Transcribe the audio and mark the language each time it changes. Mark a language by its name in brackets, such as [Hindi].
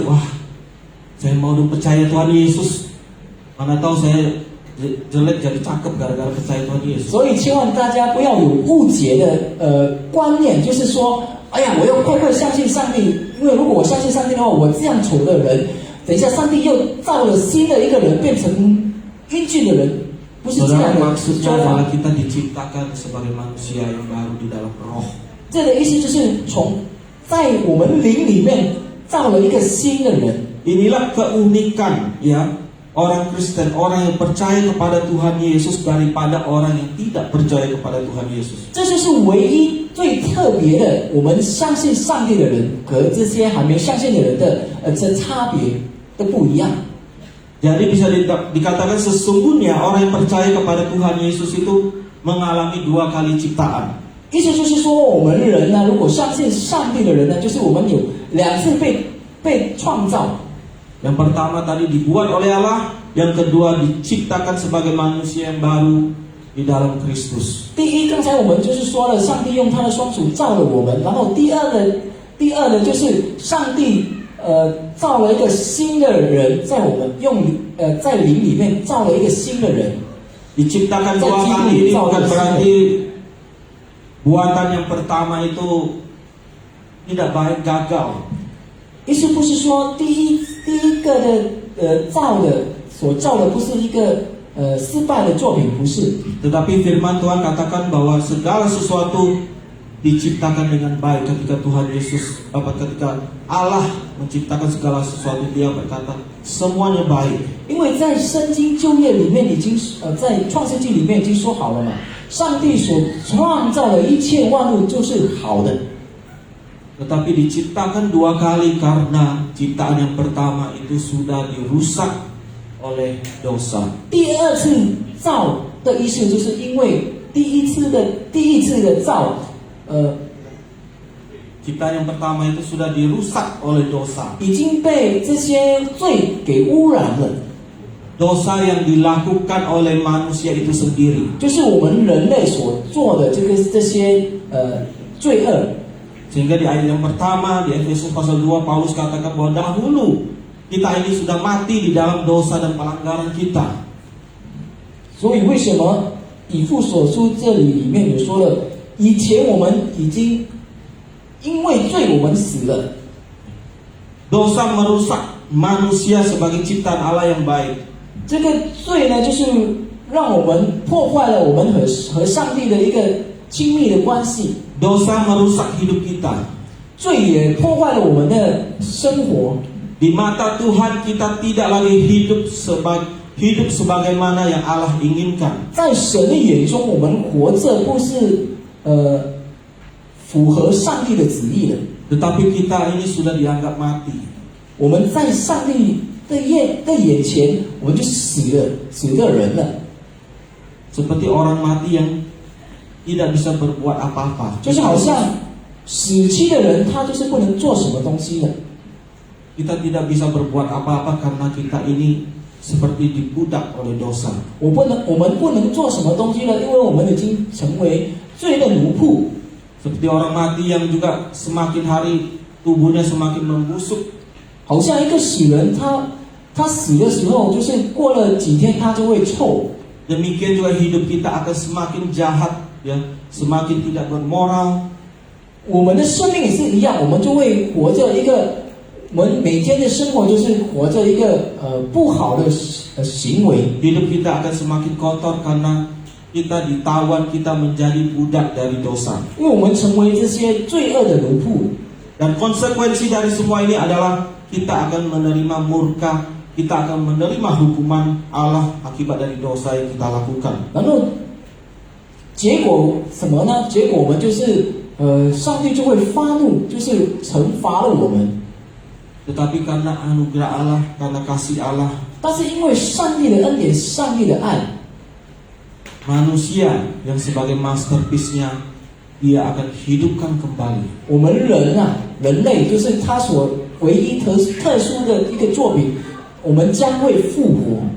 [Indonesian] wah, saya mau percaya Tuhan Yesus. Mana tahu saya jelek jadi cakep gara-gara percaya Tuhan Yesus. [Chinese] 所以千万大家不要有误解的观念，就是说，哎呀，我要快快相信上帝，因为如果我相信上帝的话，我这样丑的人，等一下上帝又造了新的一个人，变成英俊的人，不是这 [Indonesian] Saudara, [Chinese] 样的 [Indonesian] maksudnya [Chinese] 说法 [Indonesian] adalah。 kita diciptakan sebagai manusia yang baru di dalam roh. [Chinese] 这个意思就是在我们灵里面造了一个新的人。 [Indonesian] Inilah keunikan, ya, orang Kristen, orang yang percaya kepada Tuhan Yesus daripada orang yang tidak percaya kepada Tuhan Yesus. [Chinese] 这就是唯一最特别的，我们相信上帝的人和这些还没相信的人的这差别的不一样。 [Indonesian] Jadi bisa dikatakan sesungguhnya orang yang percaya kepada Tuhan Yesus itu mengalami 2 kali ciptaan. [Chinese] 意思就是说，我们人呢，如果相信上帝的人呢，就是我们有2次被创造。 [Indonesian] Yang pertama tadi dibuat oleh Allah, yang kedua diciptakan sebagai manusia yang baru di dalam Kristus. [Chinese] 第一，刚才我们就是说了，上帝用他的双手造了我们，然后第二呢，就是上帝造了一个新的人，在我们在灵里面造了一个新的人。 [Indonesian] Diciptakan 2 kali ini bukan berarti buatan yang pertama itu tidak baik, gagal. [Chinese] 意思不是说第一个的所造的不是一个失败的作品，不是。 [Indonesian] Tetapi firman Tuhan katakan bahwa segala sesuatu diciptakan dengan baik ketika Tuhan Yesus, ketika Allah menciptakan segala sesuatu, Dia berkata semuanya baik. [Chinese] 因为在圣经旧约里面已经在创世纪里面已经说好了嘛，上帝所创造的一切万物就是好的。 [Indonesian] Tetapi diciptakan dua kali karena ciptaan yang pertama itu sudah dirusak oleh dosa. [Chinese] 第二次造的意思就是因为第一次的造， [Indonesian] Ciptaan yang pertama itu sudah dirusak oleh dosa. [Chinese] 已经被这些罪给污染了。 [Indonesian] Dosa yang dilakukan oleh manusia itu sendiri. [Chinese] 就是我们人类所做的这些罪恶。 [Indonesian] Sehingga di ayat yang pertama di Efesus pasal 2 Paulus katakan bahwa dahulu kita ini sudah mati di dalam dosa dan pelanggaran kita. [Chinese] 所以为什么以弗所书这里面有说了，以前我们已经因为罪我们死了。 [Indonesian] Dosa merusak manusia sebagai ciptaan Allah yang baik. [Chinese] 这个罪呢，就是让我们破坏了我们和上帝的一个亲密的关系。 [Indonesian] Dosa merusak hidup kita. [Chinese] 罪也破坏了我们的生活。 [Indonesian] Di mata Tuhan kita tidak lagi hidup sebagaimana yang Allah inginkan. [Chinese] 在神的眼中，我们活着不是符合上帝的旨意的。 [Indonesian] Tetapi kita ini sudah dianggap mati. [Chinese] 我们在上帝的眼前，我们就死的人了。 [Indonesian] Seperti orang mati yang tidak bisa berbuat apa-apa. [Chinese] 就是好像死期的人，他就是不能做什么东西的。 [Indonesian] Kita tidak bisa berbuat apa-apa karena kita ini seperti dibudak oleh dosa. [Chinese] 我们不能做什么东西了，因为我们已经成为罪的奴仆。 [Indonesian] Seperti orang mati yang juga semakin hari tubuhnya semakin membusuk. [Chinese] 好像一个死人，他死的时候，就是过了几天，他就会臭。 [Indonesian] Demikian juga hidup kita akan semakin jahat, ya, semakin tidak bermoral. [Chinese] 我们的生命也是一样，我们就会活着一个，我们每天的生活就是活着一个不好的行为。 [Indonesian] Hidup kita akan semakin kotor karena kita ditawan, kita menjadi budak dari dosa. [Chinese] 因为我们成为这些罪恶的奴仆。 [Indonesian] Dan konsekuensi dari semua ini adalah kita akan menerima murka, kita akan menerima hukuman Allah akibat dari dosa yang kita lakukan. [Chinese] 然后结果什么呢？结果我们就是上帝就会发怒，就是惩罚了我们。 [Indonesian] Tetapi karena anugerah Allah, karena kasih Allah, [Chinese] 但是因为上帝的恩典，上帝的爱， [Indonesian] manusia yang sebagai masterpiece-nya dia akan hidupkan kembali. [Chinese] 我们人类就是他所唯一特殊的一个作品，我们将会复活。